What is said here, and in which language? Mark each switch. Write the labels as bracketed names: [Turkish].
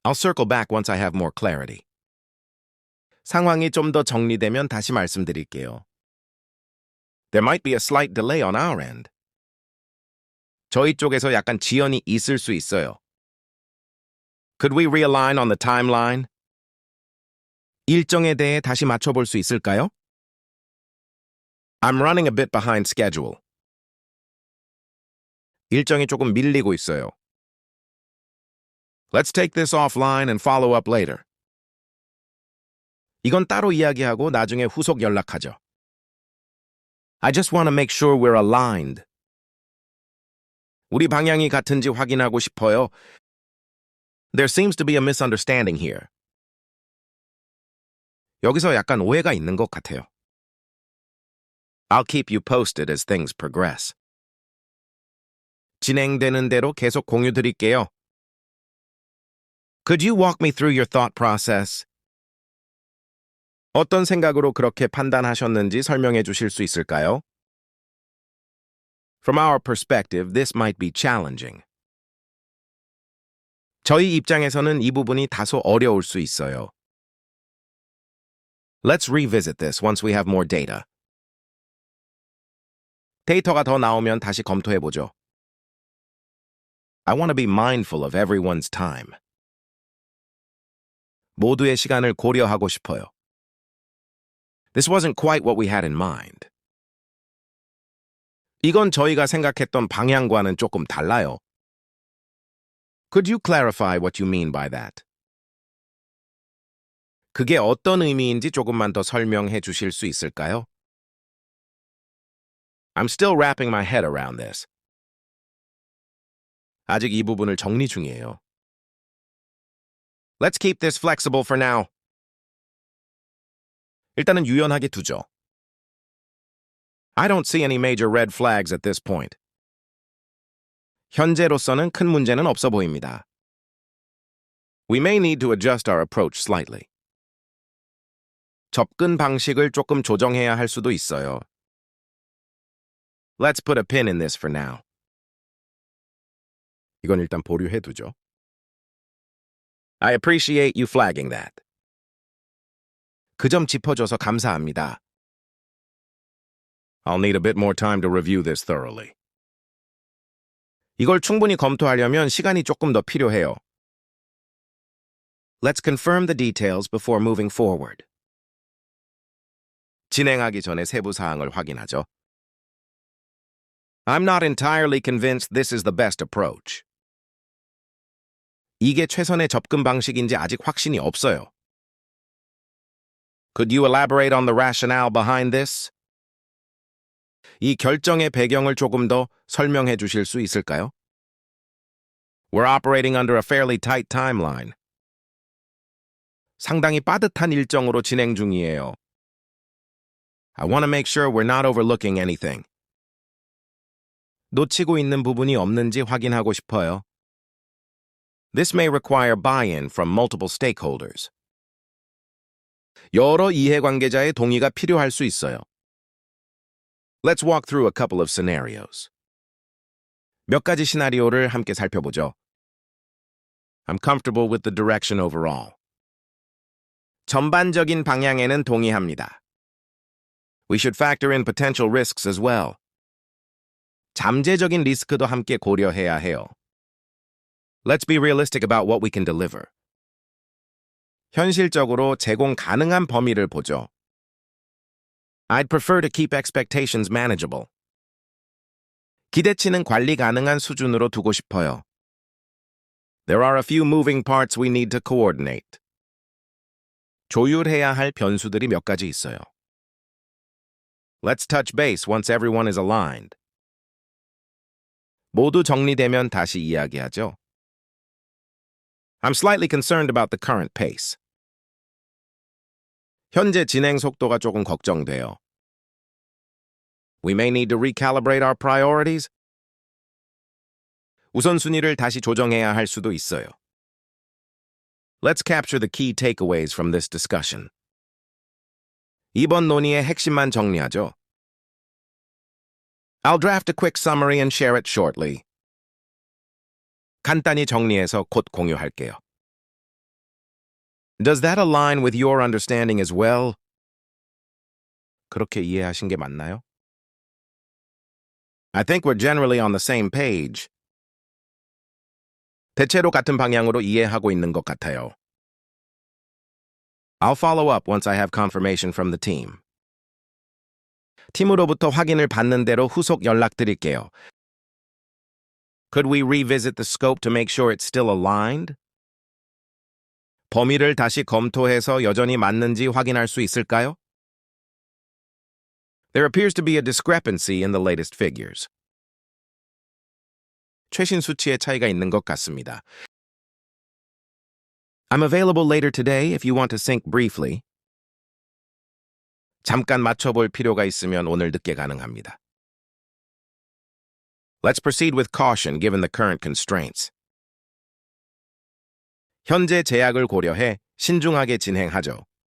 [English] I'll circle back once I have more clarity. [Korean] 상황이 좀 더 정리되면 다시 말씀드릴게요. [English] There might be a slight delay on our end. [Korean] 저희 쪽에서 약간 지연이 있을 수 있어요. [English] Could we realign on the timeline? [Korean] 일정에 대해 다시 맞춰볼 수 있을까요? [English] I'm running a bit behind schedule. [Korean] 일정이 조금 밀리고 있어요. [English] Let's take this offline and follow up later. [Korean] 이건 따로 이야기하고 나중에 후속 연락하죠. [English] I just want to make sure we're aligned. [Korean] 우리 방향이 같은지 확인하고 싶어요. [English] There seems to be a misunderstanding here. [Korean] 여기서 약간 오해가 있는 것 같아요. [English] I'll keep you posted as things progress. [Korean] 진행되는 대로 계속 공유 드릴게요. [English] Could you walk me through your thought process? [Korean] 어떤 생각으로 그렇게 판단하셨는지 설명해 주실 수 있을까요? [English] From our perspective, this might be challenging. [Korean] 저희 입장에서는 이 부분이 다소 어려울 수 있어요. [English] Let's revisit this once we have more data. [Korean] 데이터가 더 나오면 다시 검토해보죠. [English] I want to be mindful of everyone's time. [Korean] 모두의 시간을 고려하고 싶어요. [English] This wasn't quite what we had in mind. [Korean] 이건 저희가 생각했던 방향과는 조금 달라요. [English] Could you clarify what you mean by that? [Korean] 그게 어떤 의미인지 조금만 더 설명해 주실 수 있을까요? [English] I'm still wrapping my head around this. [Korean] 아직 이 부분을 정리 중이에요. [English] Let's keep this flexible for now. [Korean] 일단은 유연하게 두죠. [English] I don't see any major red flags at this point. [Korean] 현재로서는 큰 문제는 없어 보입니다. [English] We may need to adjust our approach slightly. [Korean] 접근 방식을 조금 조정해야 할 수도 있어요. [English] Let's put a pin in this for now. [Korean] 이건 일단 보류해 두죠. [English] I appreciate you flagging that. [Korean] 그 점 짚어줘서 감사합니다. [English] I'll need a bit more time to review this thoroughly. [Korean] 이걸 충분히 검토하려면 시간이 조금 더 필요해요. [English] Let's confirm the details before moving forward. [Korean] 진행하기 전에 세부 사항을 확인하죠. [English] I'm not entirely convinced this is the best approach. [Korean] 이게 최선의 접근 방식인지 아직 확신이 없어요. [English] Could you elaborate on the rationale behind this? [Korean] 이 결정의 배경을 조금 더 설명해 주실 수 있을까요? [English] We're operating under a fairly tight timeline. [Korean] 상당히 빠듯한 일정으로 진행 중이에요. [English] I want to make sure we're not overlooking anything. [Korean] 놓치고 있는 부분이 없는지 확인하고 싶어요. [English] This may require buy-in from multiple stakeholders. [Korean] 여러 이해관계자의 동의가 필요할 수 있어요. [English] Let's walk through a couple of scenarios. [Korean] 몇 가지 시나리오를 함께 살펴보죠. [English] I'm comfortable with the direction overall. [Korean] 전반적인 방향에는 동의합니다. [English] We should factor in potential risks as well. [Korean] 잠재적인 리스크도 함께 고려해야 해요. [English] Let's be realistic about what we can deliver. [Korean] 현실적으로 제공 가능한 범위를 보죠. [English] I'd prefer to keep expectations manageable. [Korean] 기대치는 관리 가능한 수준으로 두고 싶어요. [English] There are a few moving parts we need to coordinate. [Korean] 조율해야 할 변수들이 몇 가지 있어요. [English] Let's touch base once everyone is aligned. [Korean] 모두 정리되면 다시 이야기하죠. [English] I'm slightly concerned about the current pace. [Korean] 현재 진행 속도가 조금 걱정돼요. [English] We may need to recalibrate our priorities. [Korean] 우선순위를 다시 조정해야 할 수도 있어요. [English] Let's capture the key takeaways from this discussion. [Korean] 이번 논의의 핵심만 정리하죠. [English] I'll draft a quick summary and share it shortly. [Korean] 간단히 정리해서 곧 공유할게요. [English] Does that align with your understanding as well? [Korean] 그렇게 이해하신 게 맞나요? [English] I think we're generally on the same page. [Korean] 대체로 같은 방향으로 이해하고 있는 것 같아요. [English] I'll follow up once I have confirmation from the team. [Korean] 팀으로부터 확인을 받는 대로 후속 연락드릴게요. [English] Could we revisit the scope to make sure it's still aligned? [Korean] 범위를 다시 검토해서 여전히 맞는지 확인할 수 있을까요? [English] There appears to be a discrepancy in the latest figures. [Korean] 최신 수치의 차이가 있는 것 같습니다. [English] I'm available later today if you want to sync briefly. [Korean] 잠깐 맞춰볼 필요가 있으면 오늘 늦게 가능합니다. [English] Let's proceed with caution given the current constraints. [Korean] 현재 제약을 고려해 신중하게 진행하죠.